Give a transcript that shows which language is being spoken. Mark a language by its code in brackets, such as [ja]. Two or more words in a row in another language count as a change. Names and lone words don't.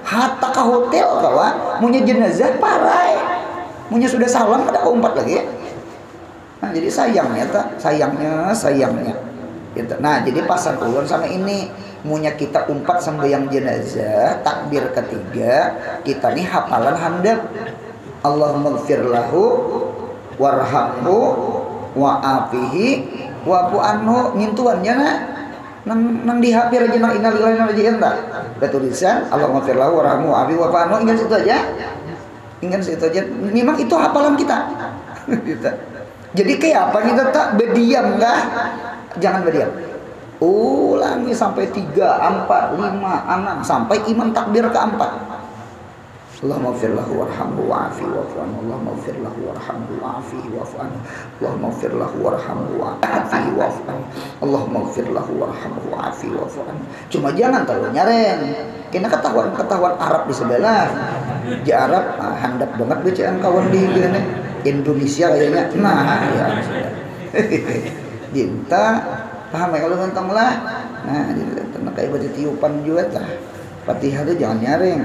[bjn] hatta ke hotel kawan, punya jenazah parai, punya sudah salam ada umpat lagi. Nah, jadi sayangnya sayangnya. Gitu. Nah, jadi pasal ulun sama ini munya kita umpat sembahyang jenazah, takbir ketiga, kita nih hafalan handap. [ar] اللهم اغفر له وارحمه وعافه واعف عنه [bjn] ngintuannya nang dihapir aja nang [ar] إنا لله وإنا إليه راجعون. Tulisan اللهم اغفر له وارحمه وعافه واعف عنه, [bjn] ingat situ aja. Ingat situ aja. Memang itu hafalan kita. Gitu. Jadi kayak apa kita tak berdiam kah? Jangan berdiam. Ulangi sampai 3, 4, 5, 6 sampai imam takbir keempat. [ar] اللهم اغفر له وارحمه وعافه واعف عنه. اللهم اغفر له وارحمه وعافه واعف عنه. اللهم اغفر له وارحمه وعافه واعف عنه. اللهم اغفر له وارحمه وعافه واعف عنه. [bjn] Cuma jangan terlalu nyareng. Kena ketahuan Arab di sebelah. Di Arab handap banget bacaan kawan di Indonesia kayaknya. Nah, ya. Dinta paham ya kalau ngentong lah. Nah, dinta kayak baca tiupan juga tah. Fatihah itu jangan nyareng.